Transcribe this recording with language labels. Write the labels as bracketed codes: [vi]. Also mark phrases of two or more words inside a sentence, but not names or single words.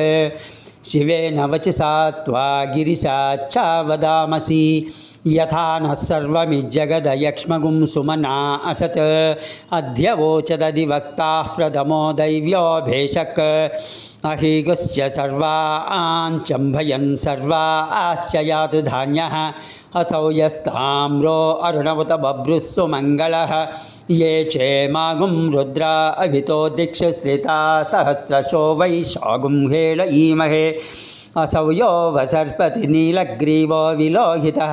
[sa] శివేన వచసా త్వా గిరిశాచ్చా వదామసి. యథా నః సర్వమిజ్జగదయక్ష్మగుం సుమనా అసత్. అధ్యవోచదధివక్తాః ప్రథమో దైవ్యోభేషక్. అహీగుశ్చ సర్వాంచంభయన్ సర్వాశ్చ యాతు ధాన్యః. असौ यस्ताम्रो अरुणवत बभ्रुस्सु मङ्गलः. ये चेमागुं रुद्रा अभितो दिक्षश्रिता सहस्रशो वैशागुं हेळयीमहे. असौ यो वसर्पति नीलग्रीवो विलोहितः.